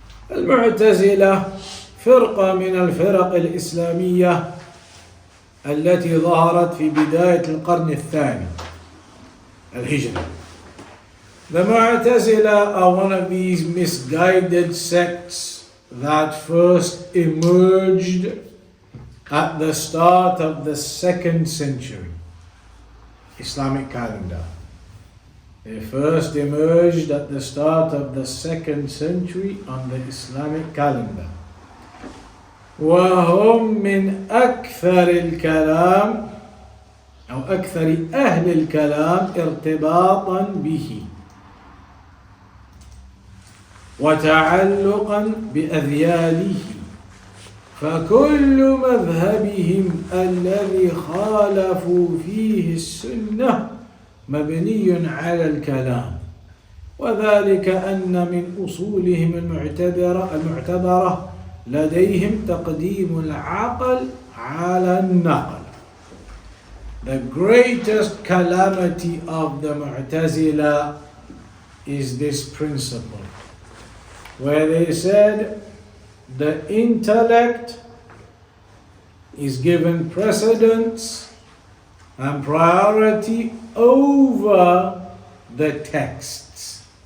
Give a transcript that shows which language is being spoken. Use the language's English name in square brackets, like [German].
[Arabic] المعتزلة فرقة من الفرق الإسلامية التي ظهرت في بداية القرن الثاني الهجري. [English] The Mu'tazila are one of these misguided sects that first emerged at the start of the 2nd century Islamic calendar. They first emerged at the start of the 2nd century on the Islamic calendar. [Arabic] وهم من أكثر الكلام أو أكثر أهل الكلام ارتباطا به وتعلقا بأذياله، فكل مذهبهم الذي خالفوا فيه السنة مبني على الكلام وذلك أن من أصولهم المعتبرة لديهم تقديم العقل على النقل. [English] The greatest calamity of the Mu'tazila is this principle, where they said the intellect is given precedence and priority over the texts.